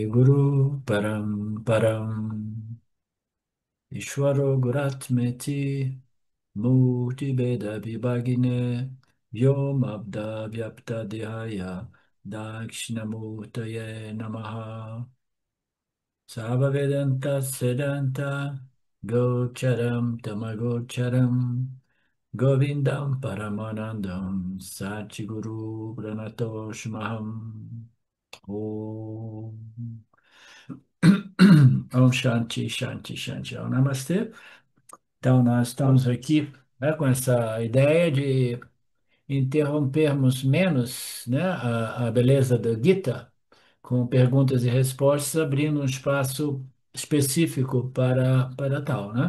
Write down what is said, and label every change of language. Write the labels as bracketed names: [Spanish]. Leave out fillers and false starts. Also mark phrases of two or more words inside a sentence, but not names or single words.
[Sanskrit] गुरु परम् ईश्वरो गुरात्मेति मूर्ति भेद विभागिने व्योमवद् व्याप्त देहाय दक्षिणामूर्तये नमः सर्ववेदान्त सिद्धान्त गोचरं तमगोचरम् गोविन्दं परमानन्दं सद्गुरुं प्रणतोऽस्म्यहम् ॐ ॐ शान्तिः शान्तिः शान्तिः ॐ नमस्ते. [Portuguese] Então, nós estamos aqui, né, com essa ideia de interrompermos menos, né, a beleza da Gita com perguntas e respostas, abrindo um espaço específico para tal, né?